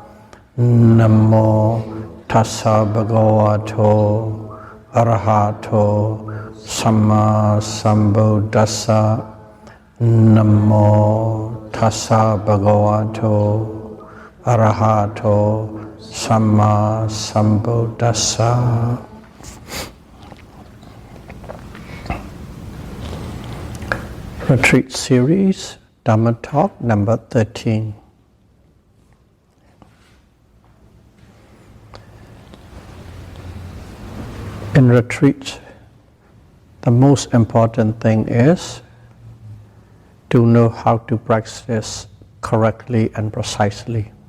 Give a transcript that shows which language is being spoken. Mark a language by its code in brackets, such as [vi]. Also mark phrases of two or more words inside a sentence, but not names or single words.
[pi] Namo tassa bhagavato arahato samma sambuddhassa. Namo tassa bhagavato arahato samma sambuddhassa. [en] Retreat series, Dhamma talk number 13. In retreat, the most important thing is to know how to practice correctly and precisely.